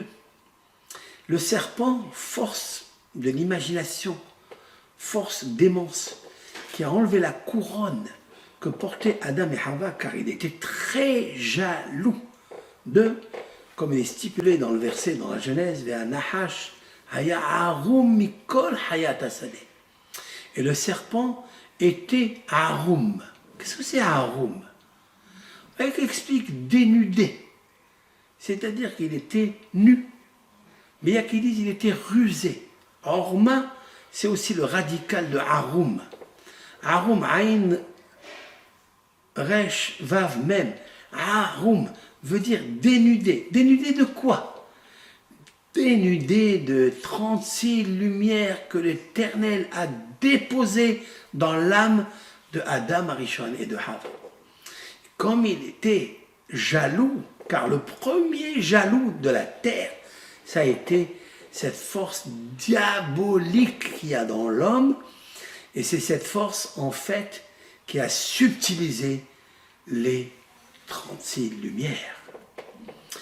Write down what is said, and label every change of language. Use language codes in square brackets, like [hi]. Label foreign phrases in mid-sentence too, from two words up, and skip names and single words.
[fr] Le serpent, force de l'imagination, force démence, qui a enlevé la couronne que portaient Adam et Hava, car il était très jaloux de, comme il est stipulé dans le verset dans la Genèse, [he] Ve'anahash haya arum mikol hayat hasadeh. [fr] Et le serpent était arum. Qu'est-ce que c'est arum? Il explique dénudé, c'est-à-dire qu'il était nu. Mais il y a qui disent qu'il était rusé. Orma, c'est aussi le radical de arum. [he] Arum, aïn, resh, vav, [fr] même. Arum veut dire dénudé. Dénudé de quoi? Dénudé de 36 lumières que l'Éternel a déposées dans l'âme de Adam, Arishon et de Hava. Comme il était jaloux, car le premier jaloux de la terre, ça a été cette force diabolique qu'il y a dans l'homme, et c'est cette force, en fait, qui a subtilisé les 36 lumières.